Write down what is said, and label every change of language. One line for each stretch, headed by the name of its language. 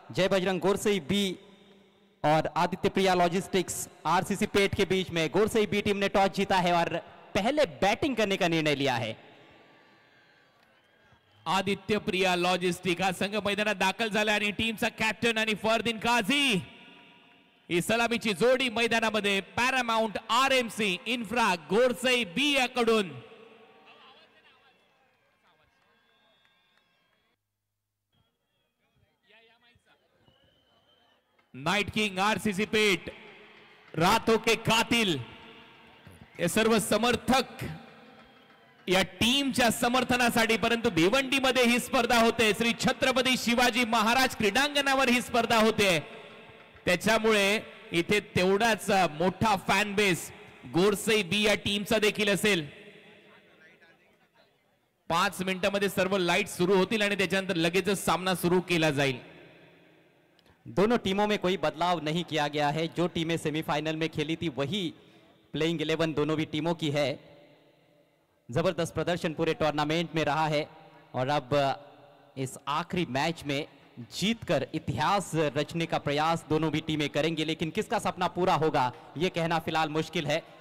Hindi: जय बजरंग गोरसई बी और आदित्य प्रिया logistics RCC पेट के बीच में गोरसई बी टीम ने टॉस जीता है और पहले बैटिंग करने का निर्णय लिया है।
Marathi: आदित्य प्रिया लॉजिस्टिक हा संघ मैदानात दाखल झाला आणि टीमचा कॅप्टन आणि फरदीन काझी ही सलामीची जोडी मैदानामध्ये पॅरामाउंट आरएमसी इन्फ्रा गोरसई बी याकडून नाइट किंग आरसीसी पेट रातों के कातिल हे सर्व समर्थक या टीमच्या समर्थनासाठी, परंतु भिवंडीमध्ये ही स्पर्धा होते, श्री छत्रपती शिवाजी महाराज क्रीडांगणावर ही स्पर्धा होते, त्याच्यामुळे इथे तेवढाच मोठा फॅन बेस गोरसई बी या टीमचा देखील असेल। 5 मिनिटांमध्ये सर्व लाईट सुरू होतील आणि त्याच्यानंतर लगेचच सामना सुरू केला जाईल।
Hindi: दोनों टीमों में कोई बदलाव नहीं किया गया है। जो टीमें सेमीफाइनल में खेली थी वही प्लेइंग 11 दोनों भी टीमों की है। जबरदस्त प्रदर्शन पूरे टूर्नामेंट में रहा है और अब इस आखिरी मैच में जीतकर इतिहास रचने का प्रयास दोनों भी टीमें करेंगी, लेकिन किसका सपना पूरा होगा ये कहना फिलहाल मुश्किल है।